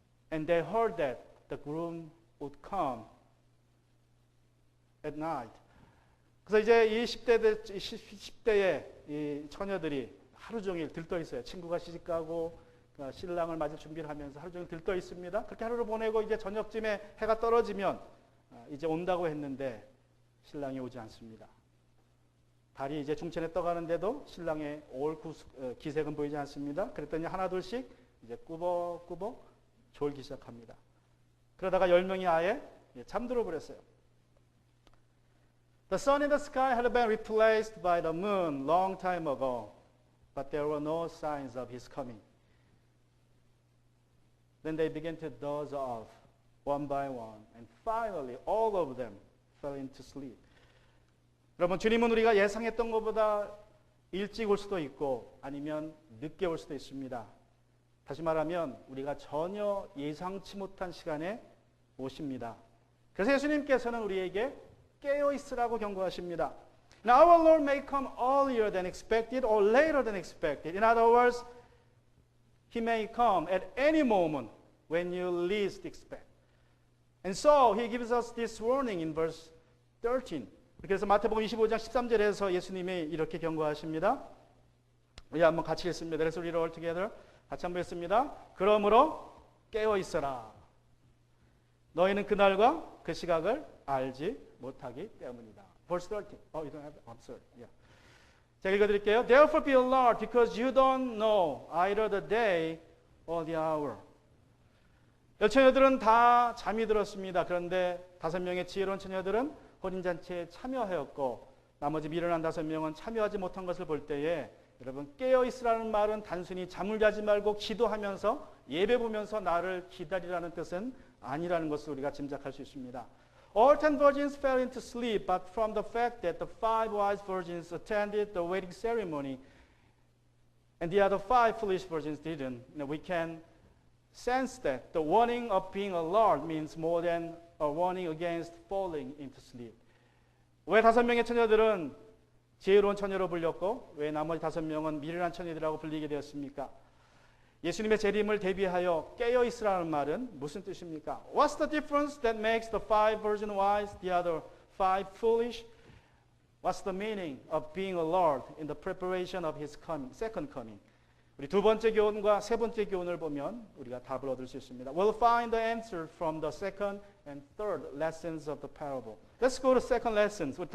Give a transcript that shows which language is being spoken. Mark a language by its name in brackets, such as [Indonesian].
[English] And they heard that the groom would come at night. [Korean] 그래서 이제 이 10대의 이 처녀들이 하루 종일 들떠 있어요. 친구가 시집가고 신랑을 맞을 준비를 하면서 하루 종일 들떠 있습니다. 그렇게 하루를 보내고 이제 저녁쯤에 해가 떨어지면 이제 온다고 했는데 신랑이 오지 않습니다. 달이 이제 중천에 떠가는데도 신랑의 올 기색은 보이지 않습니다. 그랬더니 하나둘씩 이제 꾸벅꾸벅 졸기 시작합니다. 그러다가 10명이 아예 잠들어 버렸어요. [English] The sun in the sky had been replaced by the moon long time ago, but there were no signs of his coming. Then they began to doze off one by one, and finally all of them fell into sleep. [Korean] 여러분, 주님은 우리가 예상했던 것보다 일찍 올 수도 있고 아니면 늦게 올 수도 있습니다. 다시 말하면 우리가 전혀 예상치 못한 시간에 오십니다. 그래서 예수님께서는 우리에게 깨어 있으라고 경고하십니다. [English] Now our Lord may come earlier than expected or later than expected. In other words, He may come at any moment when you least expect. And so He gives us this warning in verse 13. [Korean] 그래서 마태복음 25장 13절에서 예수님이 이렇게 경고하십니다. 우리 한번 같이 읽습니다. [English] Let's read all together. [Korean] 같이 한번 읽습니다. 그러므로 깨어 있어라. 너희는 그날과 그 시각을 알지 못하기 때문이다. [English] Verse 13. Oh, you don't have it? I'm sorry. Yeah. [Korean] 제가 읽어드릴게요. [English] Therefore be alert, because you don't know either the day or the hour. [Korean] 여처녀들은 다 잠이 들었습니다. 그런데 5명의 지혜로운 처녀들은 혼인잔치에 참여하였고 나머지 미련한 5명은 참여하지 못한 것을 볼 때에 여러분 깨어있으라는 말은 단순히 잠을 자지 말고 기도하면서 예배 보면서 나를 기다리라는 뜻은 아니라는 것을 우리가 짐작할 수 있습니다. [English] All 10 virgins fell into sleep, but from the fact that the 5 wise virgins attended the wedding ceremony and the other 5 foolish virgins didn't, we can sense that the warning of being alert means more than a warning against falling into sleep. [Korean] 왜 5명의 처녀들은 지혜로운 처녀로 불렸고 왜 나머지 5명은 미련한 처녀들이라고 불리게 되었습니까? 예수님의 재림을 대비하여 깨어 있으라는 말은 무슨 뜻입니까? [English] What's the difference that makes the 5 virgin wise, the other 5 foolish? What's the meaning of being alert in the preparation of his coming, second coming? [Korean] 우리 두 번째 교훈과 세 번째 교훈을 보면 우리가 답을 얻을 수 있습니다. [English] We'll find the answer from the second and third lessons of the parable. Let's go to second lessons.